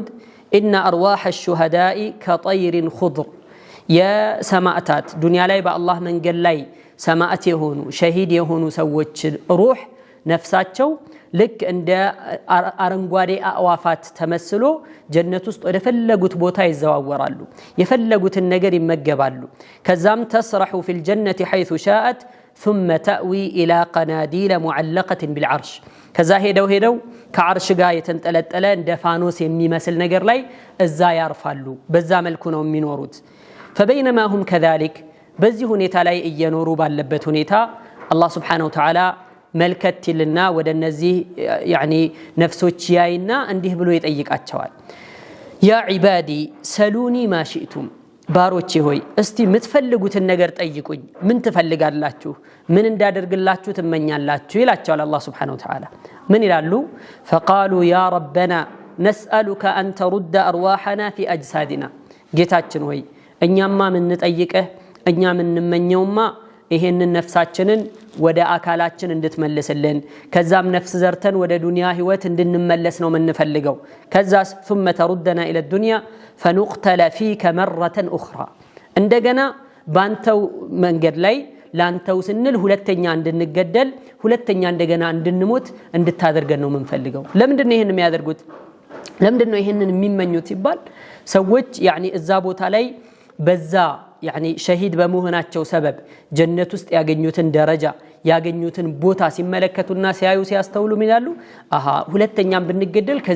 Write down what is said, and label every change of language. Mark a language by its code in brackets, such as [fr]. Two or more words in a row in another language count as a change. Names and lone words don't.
[ar] إن أرواح الشهداء كطير خضر፣ [am] የሰማዕታት ዱንያ ላይ በአላህ መንገድ ላይ ሰማዕት የሆኑ ሸሂድ የሆኑ ሰዎች ሩህ ነፍሳቸው ልክ እንደ አረንጓዴ አዕዋፋት ተመስሎ ጀነት ውስጥ ወደ ፈለጉት ቦታ ይዘዋወራሉ፣ የፈለጉትን ነገር ይመገባሉ። ከዛም [ar] تسرح في الجنة حيث شاءت ثم تأوي إلى قناديل معلقة بالعرش، [am] ከዛ ሄደው ከዓርሽ ጋር የተንጠለጠለ እንደ ፋኖስ የሚመስል ነገር ላይ እዛ ያርፋሉ። በዛ መልኩ ነው የሚኖሩት። [ar] فبينما هم كذلك፣ [am] በዚህ ሁኔታ ላይ እየኖሩ ባለበት ሁኔታ አላህ [ar] سبحانه وتعالى [am] መልከት ይልና ወደ እነዚህ ነፍሶች ያይና እንዲህ ብሎ ይጠይቃቸዋል። [ar] يا عبادي سلوني ما شئتم፣ [am] ባሮቼ ሆይ እስቲ የምትፈልጉትን ነገር ጠይቁኝ። ምን ትፈልጋላችሁ? ምን እንዳደርግላችሁ ትመኛላችሁ? ይላቸዋል አላህ [ar] سبحانه وتعالى። [am] ምን ይላሉ? [ar] فقالوا يا ربنا نسألك أن ترد أرواحنا في أجسادنا፣ [am] ጌታችን ሆይ እኛማ ምንጠይቅህ እኛ ምንመኘውማ ይሄንን ነፍሳችንን ወደ አካላችን እንድትመልስልን፣ ከዛም ነፍስ ዘርተን ወደ ዱንያ ህይወት እንድንመለስ ነው የምንፈልገው። ከዛስ [ar] ثم تردنا الى الدنيا فنقتل فيك مرة اخرى፣ [am] እንደገና ባንተው መንገድ ላይ ላንተው ስንል ሁለተኛ እንድንገደል ሁለተኛ እንደገና እንድንሞት እንድታደርገን ነው የምንፈልገው። ለምንድን ነው ይሄንን የሚያደርጉት? ለምንድን ነው ይሄንን የሚመኙት ይባል? ሰዎች እዛ ቦታ ላይ በዛ ሸሂድ በመሆናቸው ሰበብ ጀነት ውስጥ ያገኙትን ደረጃ ያገኙትን ቦታ ሲመለከቱና ሲያዩ ሲያስተውሉ ይላሉ፣ አሃ ሁለተኛም ብንገደል ከዚህ